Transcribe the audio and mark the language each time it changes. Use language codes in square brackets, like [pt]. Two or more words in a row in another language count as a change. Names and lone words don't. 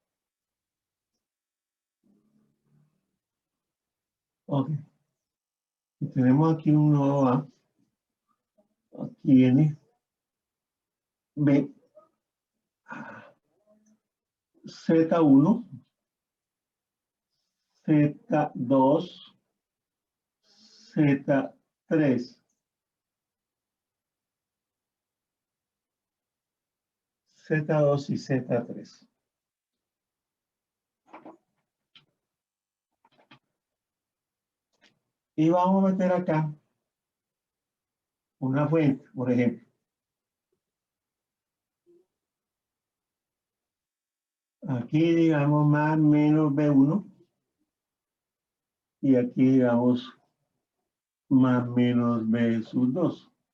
[es] Ok. Y tenemos aquí un nodo A. Aquí N. B. Z1. Z2. Z3. Z2 y Z3. Y vamos a meter acá una fuente, por ejemplo. Aquí digamos más menos B1 y aquí digamos más menos B sub 2.